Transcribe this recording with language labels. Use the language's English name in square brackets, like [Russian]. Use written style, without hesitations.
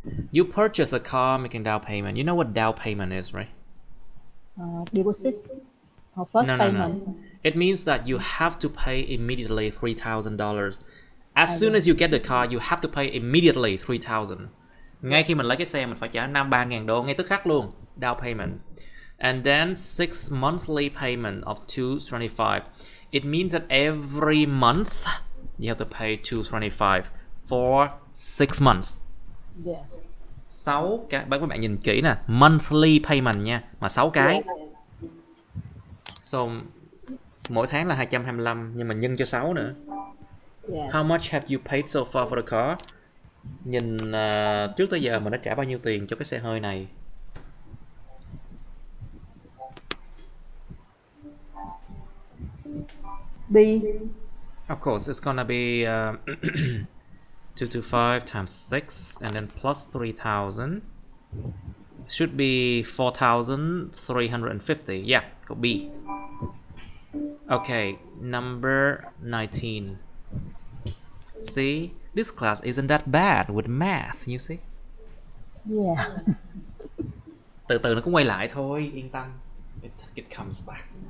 [English] You purchase a car making down payment. You know what down payment is, right? deposit or first payment. It means that you have to pay immediately $3,000. As soon as you get the car, you have to pay immediately $3,000. [Vietnamese] Ngay khi mình lấy cái xe mình phải trả 3.000 đô ngay tức khắc luôn. [English] Down payment. And then 6 monthly payment of $225. It means that every month you have to pay $225 for 6 months. Yes. [Vietnamese] 6 cái, các bạn nhìn kỹ nè, monthly payment nha, mà 6 cái. So mỗi tháng là 225 nhưng mà nhân cho 6 nữa. [English] Yes. How much have you paid so far for the car? [Vietnamese] Nhìn trước tới giờ mình đã trả bao nhiêu tiền cho cái xe hơi này? [English] B. Of course, it's gonna be 225 times 6 and then plus 3,000. Should be 4,350. Yeah, go B. Okay, number 19. See, this class isn't that bad with math, you see. Yeah. [Vietnamese] Từ từ nó cũng quay lại thôi, yên tâm. [English] It comes back.